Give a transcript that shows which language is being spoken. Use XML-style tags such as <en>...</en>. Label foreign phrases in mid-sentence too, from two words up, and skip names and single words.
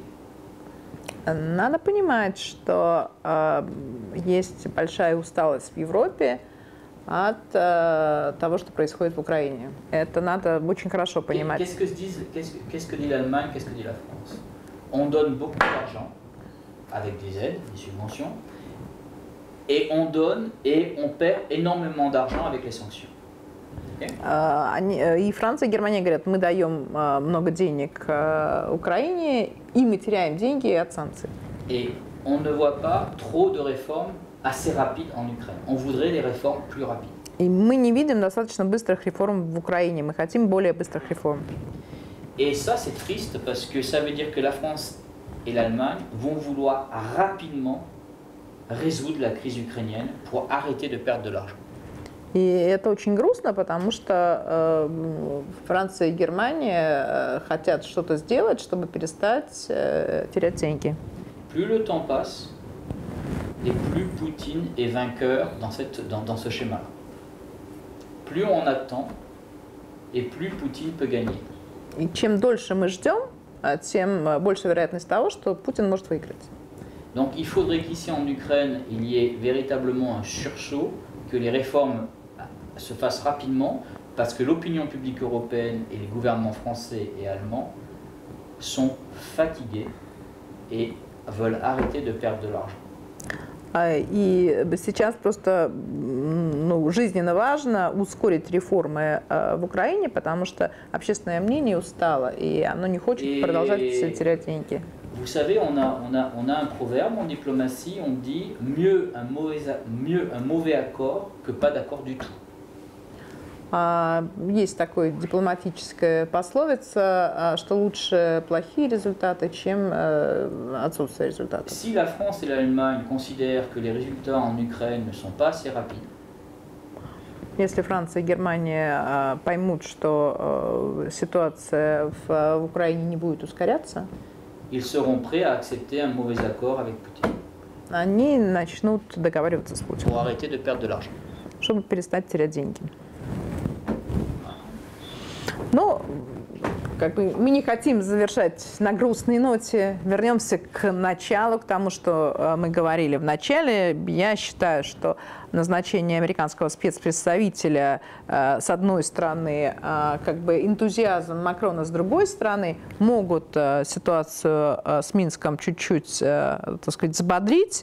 <ru>Надо понимать, что есть большая усталость в Европе от того, что происходит в Украине. Это надо очень хорошо понимать.</ru> <fr>Qu'est-ce que dit l'Allemagne, qu'est-ce que dit la France? On donne beaucoup d'argent avec des aides, des subventions, et on donne et on perd énormément d'argent avec les sanctions.</fr> <ru>И Франция, и Германия говорят, мы даем много денег Украине, и мы теряем деньги от санкций.</ru> <fr>Et on ne voit pas trop de réformes assez rapides en Ukraine. On voudrait des réformes plus rapides.</fr> <ru>И мы не видим достаточно быстрых реформ в Украине, мы хотим более быстрых реформ.</ru> <fr>Et ça, c'est triste parce que ça veut dire que la France et l'Allemagne vont vouloir rapidement résoudre la crise ukrainienne pour arrêter de perdre de l'argent.</fr> <ru>И это очень грустно, потому что Франция и Германия хотят что-то сделать, чтобы перестать терять деньги.</ru> <fr>Plus le temps passe, et plus Poutine est vainqueur dans ce schéma-là. Plus on attend, et plus Poutine peut gagner.</fr> <ru>И чем дольше мы ждем, тем больше вероятность того, что Путин может выиграть.</ru> <fr>Donc il faudrait qu'ici en Ukraine, il y ait véritablement un sursaut, que les réformes se fassent rapidement, parce que l'opinion publique européenne et les gouvernements français et allemands sont fatigués et veulent arrêter de perdre de l'argent.</fr> <ru>И сейчас просто жизненно важно ускорить реформы в Украине, потому что общественное мнение устало, и оно не хочет продолжать терять деньги.</ru> <fr>Vous savez, on a un proverbe en diplomatie, on dit mieux un mauvais accord que pas d'accord du tout.</fr> <ru>Есть такая дипломатическая пословица, что лучше плохие результаты, чем отсутствие результатов.</ru> <fr>Si la France et l'Allemagne considèrent que les résultats en Ukraine ne sont pas assez rapides,</fr> <ru>Если Франция и Германия поймут, что ситуация в Украине не будет ускоряться,</ru> <fr>ils seront prêts à accepter un mauvais accord avec Poutine</fr> <ru>они начнут договариваться с Путиным,</ru> <fr>pour arrêter de perdre de l'argent.</fr> <ru>чтобы перестать терять деньги. Ну, как бы мы не хотим завершать на грустной ноте. Вернемся к началу, к тому, что мы говорили в начале. Я считаю, что назначение американского спецпредставителя, с одной стороны, как бы энтузиазм Макрона, с другой стороны, могут ситуацию с Минском чуть-чуть, так сказать, взбодрить.</ru>